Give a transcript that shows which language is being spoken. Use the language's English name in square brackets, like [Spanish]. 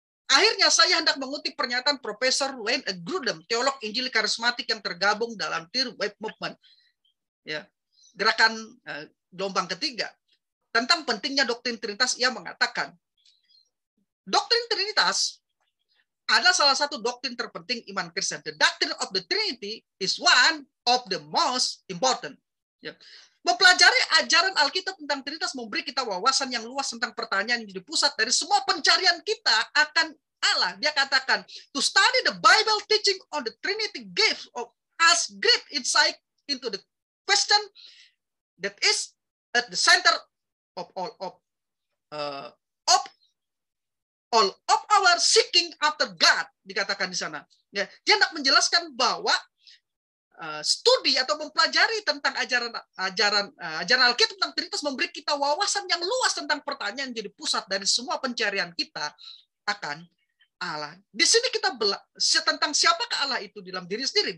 [Indonesian] Akhirnya saya hendak mengutip pernyataan Profesor Wayne Grudem, teolog Injil karismatik yang tergabung dalam Third Wave Movement, ya, gerakan gelombang ketiga, tentang pentingnya doktrin Trinitas. Ia mengatakan, doktrin Trinitas adalah salah satu doktrin terpenting iman Kristen. [English] The doctrine of the Trinity is one of the most important. [Indonesian] Ya. Mempelajari ajaran Alkitab tentang Trinitas memberi kita wawasan yang luas tentang pertanyaan yang jadi pusat dari semua pencarian kita akan Allah. Dia katakan, [English] to study the Bible teaching on the Trinity gives us great insight into the question that is at the center of all of our seeking after God, [Indonesian] dikatakan di sana. Ya, dia hendak menjelaskan bahwa studi atau mempelajari tentang ajaran Alkitab tentang Trinitas memberi kita wawasan yang luas tentang pertanyaan yang jadi pusat dari semua pencarian kita akan Allah. Di sini kita belajar tentang siapakah Allah itu dalam diri sendiri.